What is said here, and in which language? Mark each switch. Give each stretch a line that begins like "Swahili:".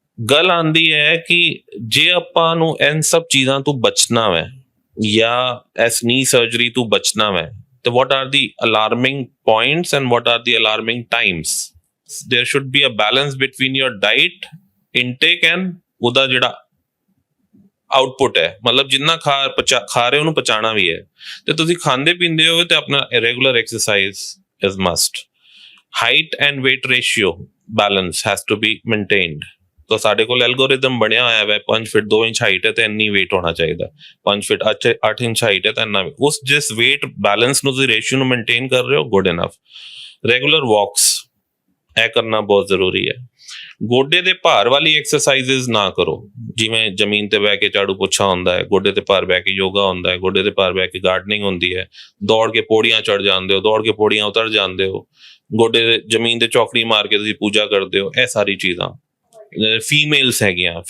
Punjabi: ਗੱਲ ਆਂਦੀ ਹੈ ਕਿ ਜੇ ਆਪਾਂ ਨੂੰ ਇਨ ਸਭ ਚੀਜ਼ਾਂ ਤੋਂ ਬਚਣਾ ਵੈ ਜਾਂ ਇਸ ਨੀ ਸਰਜਰੀ ਤੋਂ ਬਚਣਾ ਵੈ, ਤੇ
English: what are the alarming points and what are the alarming times? There should be a balance between your diet intake and
Punjabi: ਉਹਦਾ ਜਿਹੜਾ ਆਊਟਪੁੱਟ ਹੈ, ਮਤਲਬ ਜਿੰਨਾ ਖਾ ਰਹੇ ਉਹਨੂੰ ਪਚਾਣਾ ਵੀ ਹੈ। ਤੇ ਤੁਸੀਂ ਖਾਂਦੇ ਪੀਂਦੇ ਹੋ ਤੇ ਆਪਣਾ regular exercise
English: Is must. Height and weight ratio balance has to be maintained।
Punjabi: ਤਾਂ ਸਾਡੇ ਕੋਲ ਐਲਗੋਰਿਦਮ ਬਣਿਆ ਹੋਇਆ ਹੈ, 5 ਫੁੱਟ 2 ਇੰਚ ਹਾਈਟ ਹੈ ਤੇ ਇੰਨੀ weight ਹੋਣਾ ਚਾਹੀਦਾ, 5 ਫੁੱਟ 8 ਇੰਚ ਹਾਈਟ ਹੈ ਤਾਂ ਇੰਨਾ। ਉਸ ਜਿਸ weight balance ਨੂੰ ਤੁਸੀਂ ਰੇਸ਼ੀਓ ਨੂੰ ਮੇਨਟੇਨ ਕਰ ਰਹੇ ਹੋ,
English: Good enough.
Punjabi: ਰੈਗੂਲਰ ਵਾਕਸ ਇਹ ਕਰਨਾ ਬਹੁਤ ਜ਼ਰੂਰੀ ਹੈ। ਗੋਡੇ ਦੇ ਭਾਰ ਵਾਲੀ ਐਕਸਰਸਾਈਜ਼ਸ ਨਾ ਕਰੋ, ਜਿਵੇਂ ਜ਼ਮੀਨ ਤੇ ਬਹਿ ਕੇ ਝਾੜੂ ਪੋਛਾ ਹੁੰਦਾ ਹੈ, ਗੋਡੇ ਤੇ ਭਾਰ ਬਹਿ ਕੇ ਯੋਗਾ ਹੁੰਦਾ ਹੈ, ਗੋਡੇ ਤੇ ਭਾਰ ਬਹਿ ਕੇ ਗਾਰਡਨਿੰਗ ਹੁੰਦੀ ਹੈ, ਦੌੜ ਕੇ ਪੌੜੀਆਂ ਚੜ ਜਾਂਦੇ ਹੋ, ਦੌੜ ਕੇ ਪੌੜੀਆਂ ਉਤਰ ਜਾਂਦੇ ਹੋ, ਗੋਡੇ ਦੇ ਜ਼ਮੀਨ ਤੇ ਚੌਕੜੀ ਮਾਰ ਕੇ ਤੁਸੀਂ ਪੂਜਾ ਕਰਦੇ ਹੋ। ਇਹ ਸਾਰੀ ਚੀਜ਼ਾਂ ਫੀਮੇਲਸ ਹੈਗੀਆਂ।